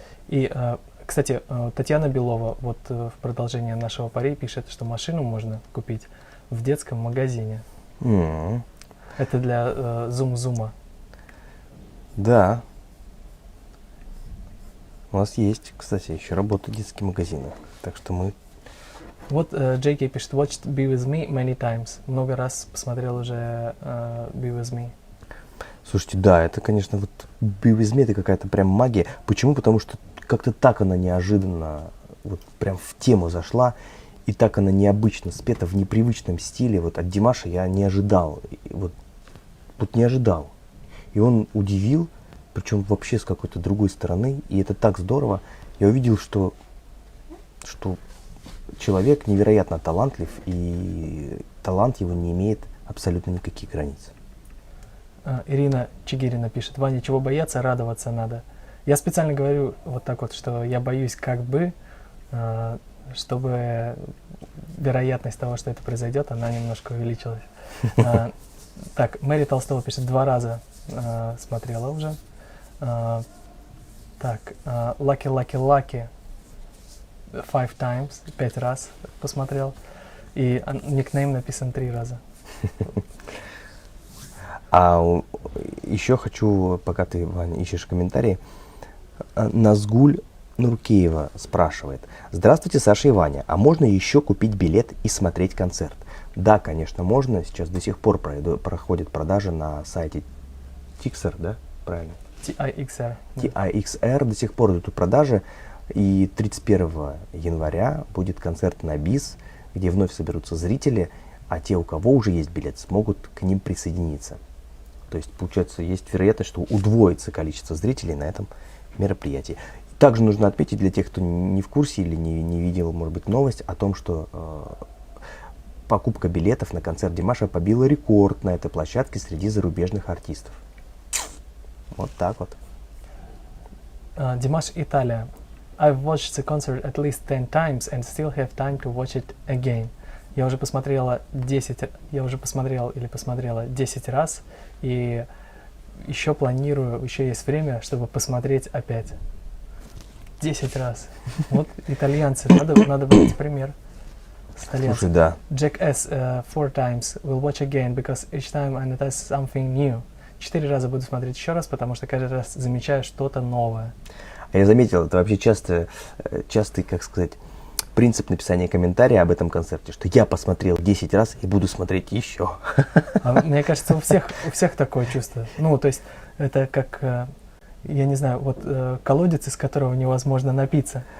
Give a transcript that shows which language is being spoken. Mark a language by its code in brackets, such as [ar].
[ru] И, кстати, Татьяна Белова вот в продолжение нашего пари пишет, что машину можно купить в детском магазине. Это для зум-зума. Да. У нас есть, кстати, еще работают детские магазины. Так что мы... Вот JK пишет, [en] watched Be With Me many times. [ru] Много раз посмотрел уже Be With Me. Слушайте, да, это, конечно, вот Be With Me это какая-то прям магия. Почему? Потому что как-то так она неожиданно, вот прям в тему зашла. И так она необычно спета, в непривычном стиле. Вот от Димаша я не ожидал. Вот не ожидал. И он удивил, причем вообще с какой-то другой стороны. И это так здорово. Я увидел, что человек невероятно талантлив, и талант его не имеет абсолютно никаких границ. Ирина Чигирина пишет, Ваня, чего бояться, радоваться надо. Я специально говорю вот так вот, что я боюсь как бы, чтобы вероятность того, что это произойдет, она немножко увеличилась. Так, Мэри Толстова пишет, 2 раза смотрела уже. Так, Lucky Lucky Lucky [en] 5 times, [ru] 5 раз посмотрел. И никнейм написан 3 раза. А еще хочу, пока ты, Ваня, ищешь комментарии, Назгуль Нуркеева спрашивает. Здравствуйте, Саша и Ваня. А можно еще купить билет и смотреть концерт? Да, конечно, можно. Сейчас до сих пор проходит продажа на сайте Tixer, да? Правильно? TIXR. TIXR до сих пор идут продажи. И 31 января будет концерт на БИС, где вновь соберутся зрители, а те, у кого уже есть билет, смогут к ним присоединиться. То есть, получается, есть вероятность, что удвоится количество зрителей на этом мероприятии. Также нужно отметить для тех, кто не в курсе или не видел, может быть, новость о том, что покупка билетов на концерт Димаша побила рекорд на этой площадке среди зарубежных артистов. Вот так вот. Димаш Италия. [en] I've watched the concert at least 10 times and still have time to watch it again. [ru] Я уже посмотрела 10 раз, и еще планирую, еще есть время, чтобы посмотреть опять. 10 раз. Вот итальянцы, надо брать пример. Слушай, да. [en] Jack S. 4 times will watch again because each time I notice something new. [ru] 4 раза буду смотреть еще раз, потому что каждый раз замечаю что-то новое. А я заметил, это вообще частый, как сказать, принцип написания комментария об этом концерте, что я посмотрел 10 раз и буду смотреть еще. А мне кажется, у всех такое чувство. Ну, то есть это как, я не знаю, вот колодец, из которого невозможно напиться.